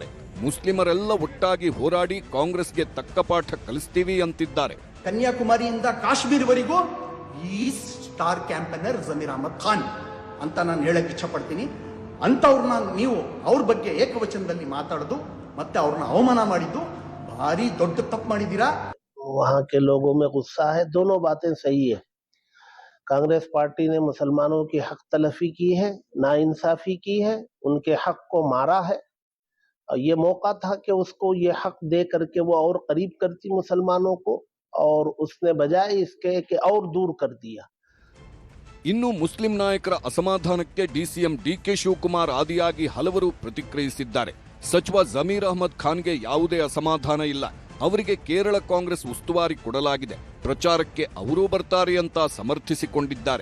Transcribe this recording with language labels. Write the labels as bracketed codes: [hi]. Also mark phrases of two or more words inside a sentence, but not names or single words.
[kn] ಮುಸ್ಲಿಮರೆಲ್ಲ ಒಟ್ಟಾಗಿ ಹೋರಾಡಿ ಕಾಂಗ್ರೆಸ್ಗೆ ತಕ್ಕ ಪಾಠ ಕಲಿಸ್ತೀವಿ ಅಂತಿದ್ದಾರೆ. ಕನ್ಯಾಕುಮಾರಿಯಿಂದ ಕಾಶ್ಮೀರ್ವರೆಗೂ ಈ [en] star campaigner [kn] ಜಮೀರ್ ಅಹಮದ್ ಖಾನ್ ಅಂತ ನಾನು ಹೇಳಕ್ ಇಚ್ಛಪಡ್ತೀನಿ. ಅಂಥವ್ರನ್ನ ನೀವು ಅವ್ರ ಬಗ್ಗೆ ಏಕವಚನದಲ್ಲಿ ಮಾತಾಡೋದು ಮತ್ತೆ ಅವ್ರನ್ನ ಅವಮಾನ ಮಾಡಿದ್ದು ಭಾರಿ ದೊಡ್ಡ ತಪ್ಪು ಮಾಡಿದ್ದೀರಾ. [hi] वहाँ के लोगों में गुस्सा है, दोनों बातें सही है. कांग्रेस पार्टी ने मुसलमानों की हक तलफी की है, नाइंसाफी की है, उनके हक को मारा है. और ये मौका था कि उसको ये हक दे करके वो और करीब करती मुसलमानों को, और उसने बजाय इसके कि और दूर कर दिया. [kn] ಇನ್ನು ಮುಸ್ಲಿಂ ನಾಯಕರ ಅಸಮಾಧಾನಕ್ಕೆ ಡಿಸಿಎಂ ಡಿಕೆ ಶಿವಕುಮಾರ್ ಆದಿಯಾಗಿ ಹಲವರು ಪ್ರತಿಕ್ರಿಯಿಸಿದ್ದಾರೆ. ಸಚಿವ ಜಮೀರ್ ಅಹಮದ್ ಖಾನ್ಗೆ ಯಾವುದೇ ಅಸಮಾಧಾನ ಇಲ್ಲ. ಅವರಿಗೆ ಕೇರಳ ಕಾಂಗ್ರೆಸ್ ಉಸ್ತುವಾರಿ ಕೊಡಲಾಗಿದೆ. ಪ್ರಚಾರಕ್ಕೆ ಅವರೂ ಬರ್ತಾರೆ ಅಂತ ಸಮರ್ಥಿಸಿಕೊಂಡಿದ್ದಾರೆ.